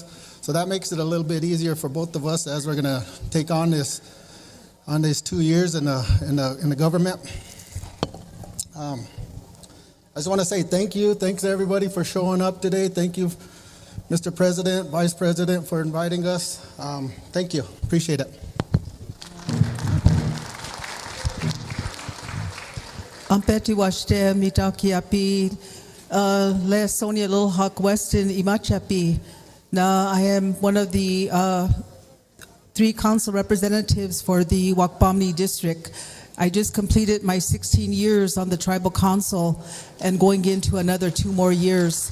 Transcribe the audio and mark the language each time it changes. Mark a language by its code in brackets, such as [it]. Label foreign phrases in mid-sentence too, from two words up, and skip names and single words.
[en] So that makes it a little bit easier for both of us as we're going to take on these 2 years in the government. I just want to say thank you. Thanks everybody for showing up today. Thank you, Mr. President, Vice President, for inviting us. Thank you. Appreciate it. [lak] Ampeti washte mitaki api le Sonia Little Hawk Weston imachapi. [en] Now I am one of the 3 council representatives for the Wakpamni district. I just completed my 16 years on the tribal council and going into another 2 more years.